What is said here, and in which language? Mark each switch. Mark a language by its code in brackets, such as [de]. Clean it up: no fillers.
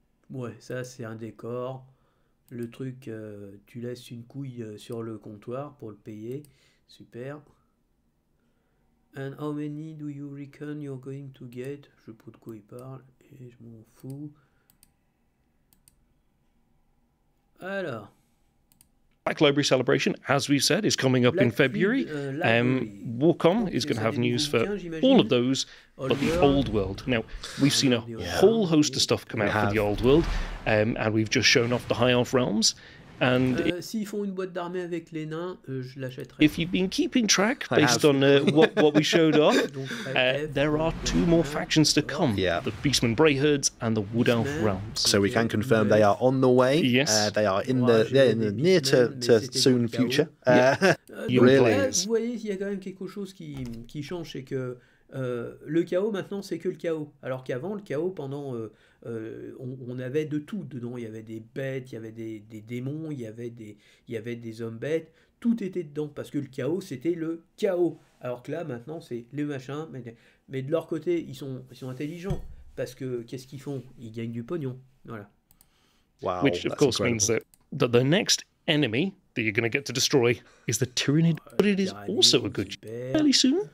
[fr] Ouais, ça, c'est un décor. Le truc, tu laisses une couille sur le comptoir pour le payer. Super. [en] And how many do you reckon you're going to get? [fr] Je sais pas de quoi il parle et je m'en fous. Alors. [en] Black Library Celebration, as we've said, is coming up in February. Warcom is going to have news for all of those, but the Old World. Now, we've seen a whole host of stuff come out for the Old World, and we've just shown off the High Elf Realms. And [fr] s'ils font une boîte d'armée avec les nains, je l'achèterai. [en] If you've been keeping track based on what we showed off, there are two more factions to come. Yeah. The Beastmen Brayherds and the Wood Elf Realms. So we can confirm they are on the way. Yes. They are in the near to soon future. Really. [fr] Vous voyez, il y a quand même quelque chose qui change, c'est que le chaos maintenant c'est que le chaos. Alors qu'avant le chaos pendant on avait de tout dedans, il y avait des bêtes, il y avait des démons, il y avait des hommes bêtes, tout était dedans parce que le chaos c'était le chaos. Alors que là maintenant c'est les machins, mais de leur côté ils sont intelligents parce que qu'est-ce qu'ils font? Ils gagnent du pognon. Voilà. [en] Wow. Which of course means that the next enemy that you're going to get to destroy is the Tyranid, but it is also a good fairly soon.